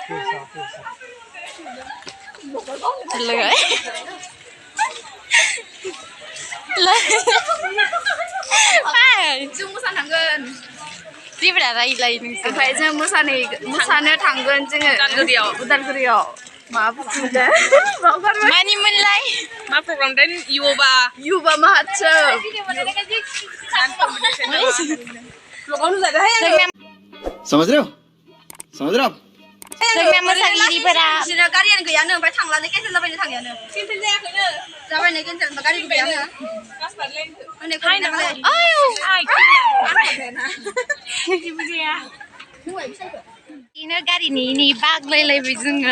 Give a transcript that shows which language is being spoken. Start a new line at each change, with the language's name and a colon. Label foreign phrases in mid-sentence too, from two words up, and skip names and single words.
Bodo: Look at Hi. जों मोसानो थांगोन। जेब्ला रायलाय नोंसोर। ओमफ्राय जों मोसानो थांगोन जोङो उदालगुरियाव। मा बुंदों? मानिमोनलाय? मा प्रग्राम देन युवा महोत्सव।
Hindi: समझ रहे हो? समझ रहे हो?
Bodo: जोंना मोसागिरिफोरा बिसोरना गारियानो गैयानो ओमफ्राय थांलानो केन्सेल जाबायनो थांनायानो। केन्सेल जायाखैनो। जाबायनो केन्सेल ओमफ्राय गारिबो गैयानो। बिदिनो गारिनि बाग्लायलायबाय जोङो।